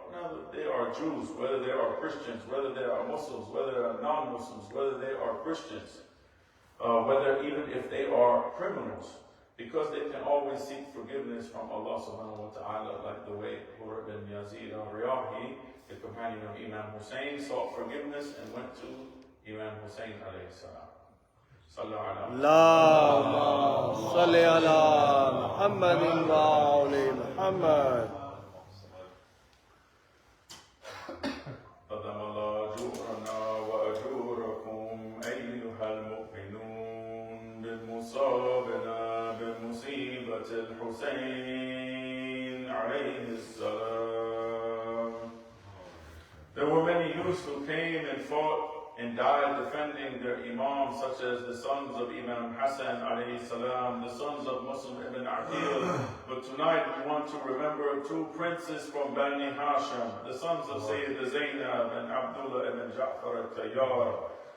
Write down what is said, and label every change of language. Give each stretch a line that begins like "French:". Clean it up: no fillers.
English: Whether they are Jews, whether they are Christians, whether they are Muslims, whether they are non-Muslims, whether they are Christians, whether even if they are criminals, because they can always seek forgiveness from Allah subhanahu wa ta'ala, like the way Hurr bin Yazid al-Riyahi, the companion of Imam Hussein, sought forgiveness and went to Imam Hussein alayhi salam.
Arabic: اللهم صل على محمد وآل محمد. قدم الله أجورنا وأجوركم أيها المؤمنون بالمصابنا بمصيبة الحسين عليه السلام.
English: There were many youths who came and fought and died defending their imam, such as the sons of Imam Hassan alayhi salam, the sons of Muslim ibn Aqil. But tonight we want to remember two princes from Bani Hashim, the sons of Sayyid Zainab and Abdullah ibn Ja'far al-Tayyar.